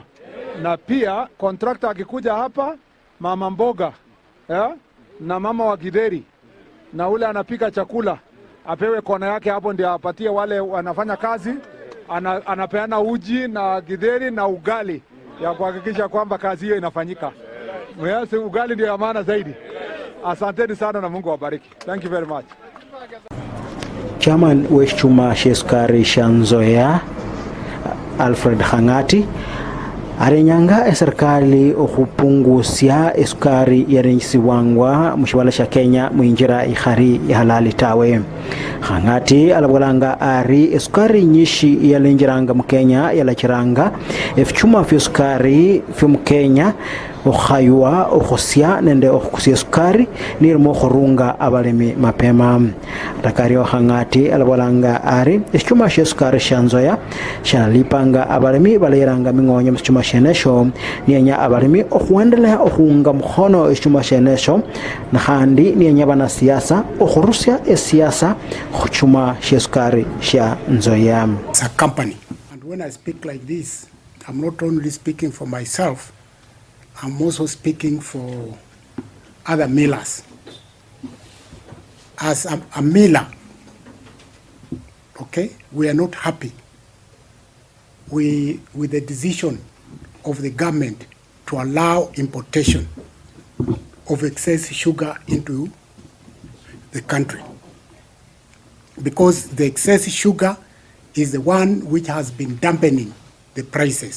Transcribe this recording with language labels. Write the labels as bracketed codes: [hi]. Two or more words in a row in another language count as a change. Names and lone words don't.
[sw] Na pia kontrakta akikuja hapa, mama mboga na mama wa gideri na ule anapika chakula apewe kona yake hapo, ndio apatie wale wanafanya kazi. Anapeana uji na gideri na ugali ya kuhakikisha kwamba kazi hiyo inafanyika. Mwenyezi ugali ndio ya maana zaidi. Asanteni sana na Mungu awabariki. [en] Thank you very much. [luy] Chairman w'ekituma ky'esukari kya Nzoia Alfred Hangati arenyanga eserikali okupungusya esukari yarenyisibwangwa mu kibala kya Kenya mwinjira ihari ihalali tawe. Hangati alabwalanga ari esukari nyishi yalenjiranga mu Kenya yalakiranga efichuma fy'esukari fyo Kenya okhaywa okhosya nende okhukusya esukari nirimo okhurunga abalimi mapema. Atakario Hangati alabwalanga ari ekichuma ky'esukari kya Nzoia kyalipanga abalimi baleranga ming'onyo mu kichuma kyenesho niyenya abalimi okhuendelea okhunga mukhono ekichuma kyenesho nakhandi niyenya banasiasa okhurusya esiasa khuchuma ky'esukari kya Nzoia. [en] It's a company, and when I speak like this, I'm not only speaking for myself, I'm also speaking for other millers. As a miller, okay, we are not happy with the decision of the government to allow importation of excess sugar into the country, because the excess sugar is the one which has been dampening the prices.